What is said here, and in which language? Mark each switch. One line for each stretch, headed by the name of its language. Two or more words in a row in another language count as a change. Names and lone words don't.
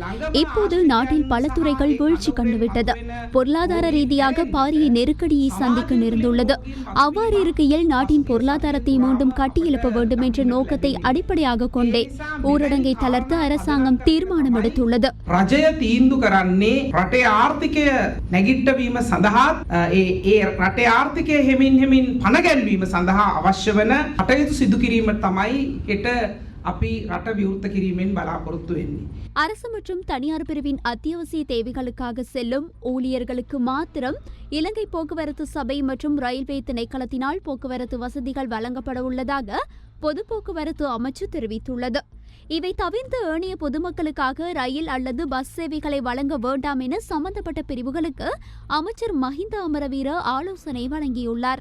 Tamil: இப்போது நாட்டில் பல துறைகள் வீழ்ச்சி கண்டுவிட்டது. பொருளாதார ரீதியாக பாரிய நெருக்கடியை சந்திக்க நேர்ந்துள்ளது. அவ்வாறு இருக்கையில் நாட்டின் பொருளாதாரத்தை மீண்டும் கட்டியெழுப்ப வேண்டும் என்ற நோக்கத்தை அடிப்படையாக கொண்டே ஊரடங்கை தளர்த்த அரசாங்கம் தீர்மானம் எடுத்துள்ளது.
Sinhala: රජය තීන්දු කරන්නේ රටේ ආර්ථිකය නැගිට්ටවීම සඳහා ඒ රටේ ආර්ථිකය හෙමින් පණ ගැන්වීම සඳහා අවශ්‍ය වන කටයුතු සිදු කිරීම තමයි හෙට අපි රට විවෘත කිරීමෙන් බලාපොරොත්තු වෙන්නේ.
Tamil: அரசு மற்றும் தனியார் பிரிவின் அத்தியாவசிய தேவைகளுக்காக செல்லும் ஊழியர்களுக்கு மாத்திரம் இலங்கை போக்குவரத்து சபை மற்றும் ரயில்வே திணைக்களத்தினால் போக்குவரத்து வசதிகள் வழங்கப்பட உள்ளதாக பொது போக்குவரத்து அமைச்சு தெரிவித்துள்ளது. இவை தவிர்த்து ஏனைய பொதுமக்களுக்காக ரயில் அல்லது பஸ் சேவைகளை வழங்க வேண்டாம் என சம்பந்தப்பட்ட பிரிவுகளுக்கு அமைச்சர் மஹிந்த அமரவீர ஆலோசனை வழங்கியுள்ளார்.